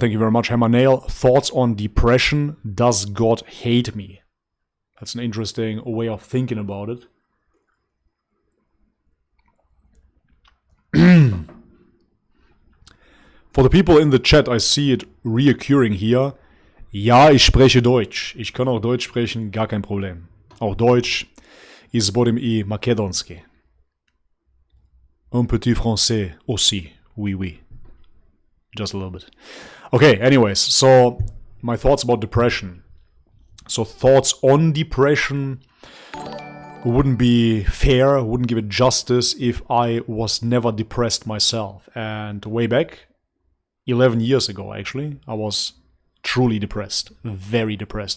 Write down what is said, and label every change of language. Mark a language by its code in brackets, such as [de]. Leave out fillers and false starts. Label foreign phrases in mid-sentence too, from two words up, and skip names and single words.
[en] Thank you very much, Hammer Nail. Thoughts on depression? Does God hate me? That's an interesting way of thinking about it. For the people in the chat, I see it reoccurring here. [de] Ja, ich spreche Deutsch. Ich kann auch Deutsch sprechen, gar kein Problem. Auch Deutsch ist bodem I makedonski. [fr] Un petit français aussi. Oui, oui. [en] Just a little bit. Okay, anyways, so my thoughts about depression. So thoughts on depression wouldn't be fair, wouldn't give it justice if I was never depressed myself. And way back, 11 years ago actually, I was truly depressed, very depressed.